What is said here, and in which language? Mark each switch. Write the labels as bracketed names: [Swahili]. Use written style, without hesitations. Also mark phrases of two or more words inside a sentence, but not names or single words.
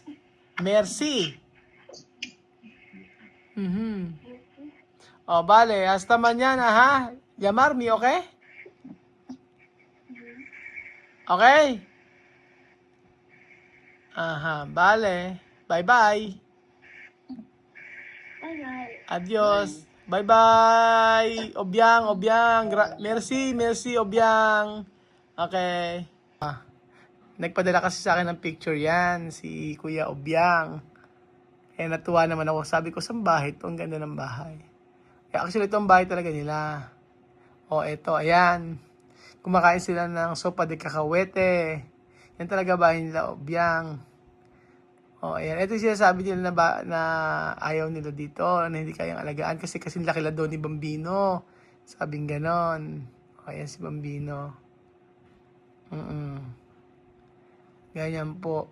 [Spanish] Merci. Oh, vale, hasta mañana, ¿ha? Llamarme, ¿ok? ¿Ok? Ajá, vale. [English] Bye bye. Bye-bye. Adios. Bye bye. Obiang. [French] Merci, Obiang. [English] Okay. [Filipino] Nagpadala kasi sa akin ng picture yan, si Kuya Obiang. Kaya natuwa naman ako. Sabi ko, saan bahay ito? Ang ganda ng bahay. Kaya actually, ito ang bahay talaga nila. O, eto, ayan. Kumakain sila ng [Spanish] sopa de cacahuete. [Filipino] Yan talaga bahay nila, Obiang. O, ayan. Ito yung sinasabi nila na ayaw nila dito, na hindi kayang alagaan kasi laki daw ni Bambino. Sabing ganon. O, ayan si Bambino. Ganyan po.